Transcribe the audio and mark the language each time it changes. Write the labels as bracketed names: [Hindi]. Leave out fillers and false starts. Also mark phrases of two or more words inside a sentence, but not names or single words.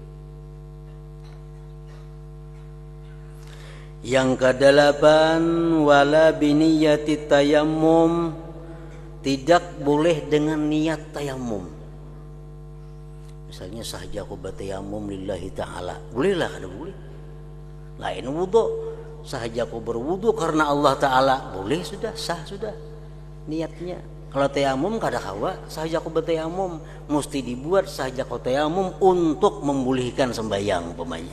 [Indonesian] Yang kedelapan, [Arabic] ولا بنية تيمم. [Indonesian] Tidak boleh dengan niat tayamum. Misalnya sahaja aku bertayamum [Arabic] لله تعالى, [Banjar] bolehlah kada boleh. Lain wudu, sahaja aku berwudu karena Allah Ta'ala, boleh sudah, sah sudah. niatnya. Kalau tayamum kada kawa sahaja ku bertayamum, mesti dibuat sahaja ku tayamum untuk memulihkan sembahyang umpamanya.